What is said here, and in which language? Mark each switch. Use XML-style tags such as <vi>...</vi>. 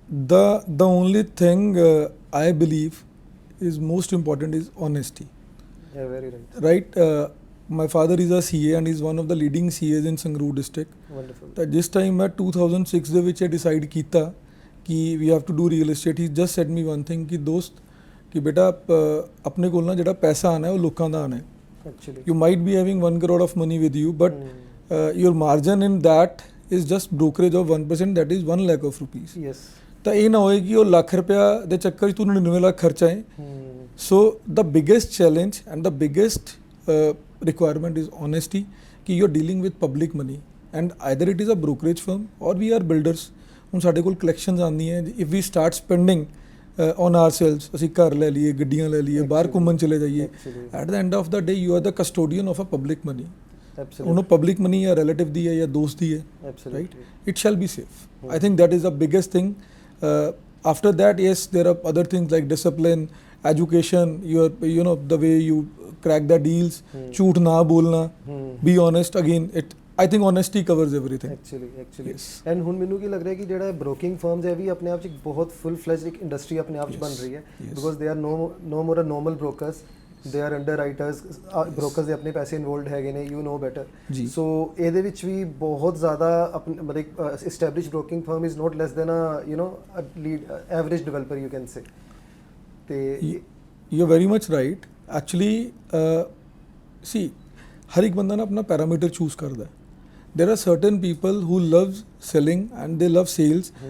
<en>The only thing I believe is most important is honesty. Yeah, very right. Right? My father is a CA and is one of the leading CAs in Sangrur district. Wonderful.</en> <pa>ਤਾਂ ਜਿਸ time ਮੈਂ 2006 ਦੇ ਵਿੱਚ decide ਕੀਤਾ ਕਿ</pa> <en>we have to do real estate, he just said me one thing</en> <pa>ਕਿ ਦੋਸਤ ਕਿ ਬੇਟਾ ਆਪਣੇ ਕੋਲ ਨਾ ਜਿਹੜਾ ਪੈਸਾ ਆਣਾ ਹੈ ਉਹ ਲੋਕਾਂ ਦਾ ਆਣਾ ਹੈ.</pa> <en>Actually. You might be having 1 crore of money with you, but your margin in that is just brokerage of 1%, that is 1 lakh of rupees. Yes.</en> <pa>ਤਾਂ ਇਹ ਨਾ ਹੋਏ ਕਿ ਉਹ ਲੱਖ ਰੁਪਇਆ ਦੇ ਚੱਕਰ 'ਚ ਤੂੰ 99 ਲੱਖ ਖਰਚਾ ਹੈ.</pa> <en>So the biggest challenge and the biggest requirement is honesty, ਕਿ you are dealing with public money and either it is a brokerage firm or we are builders.</en> <pa>ਹੁਣ ਸਾਡੇ ਕੋਲ collections ਆਉਂਦੀਆਂ,</pa> <en>if we start spending on ourselves,</en> <pa>ਅਸੀਂ ਘਰ ਲੈ ਲਈਏ, ਗੱਡੀਆਂ ਲੈ ਲਈਏ, ਬਾਹਰ ਘੁੰਮਣ ਚਲੇ ਜਾਈਏ,</pa> <en>at the end of the day you are the custodian of a public money.</en> <pa>ਉਹਨੂੰ ਪਬਲਿਕ ਮਨੀ ਜਾਂ ਰਿਲੇਟਿਵ ਦੀ ਹੈ ਜਾਂ ਦੋਸਤ ਦੀ ਹੈ, right?</pa> <en>It shall be safe. I think that is the biggest thing. After that, yes, there are other things like discipline, education, you know the way you crack the deals,</en> <pa>ਝੂਠ ਨਾ ਬੋਲਣਾ,</pa> <en>be honest. Again, I think honesty covers everything. Actually. Yes.</en> <pa>And ਹੁਣ ਮੈਨੂੰ ਕੀ ਲੱਗ ਰਿਹਾ ਕਿ ਜਿਹੜਾ broking firms ਹੈ ਵੀ ਆਪਣੇ ਆਪ 'ਚ ਇੱਕ ਬਹੁਤ ਫੁੱਲ ਫਲੈਜਡ ਇੱਕ ਇੰਡਸਟਰੀ ਆਪਣੇ ਆਪ 'ਚ ਬਣ ਰਹੀ ਹੈ,</pa> <en>because they are no more a normal brokers, they are underwriters,</en> <pa>brokers ਦੇ ਆਪਣੇ ਪੈਸੇ ਇਨਵੋਲਵਡ ਹੈਗੇ ਨੇ,</pa> <en>You know better. So</en> <pa>ਇਹਦੇ ਵਿੱਚ ਵੀ ਬਹੁਤ ਜ਼ਿਆਦਾ ਮਤਲਬ</pa> <en>Establish broking firm is not less than you know average developer you can say.</en> <pa>ਤੇ</pa> <en>You are very much right.</en> <pa>Actually ਸੀ ਹਰ ਇੱਕ ਬੰਦਾ ਨਾ ਆਪਣਾ ਪੈਰਾਮੀਟਰ ਚੂਜ਼ ਕਰਦਾ.</pa> <en>There are certain people who love selling and they love sales.</en>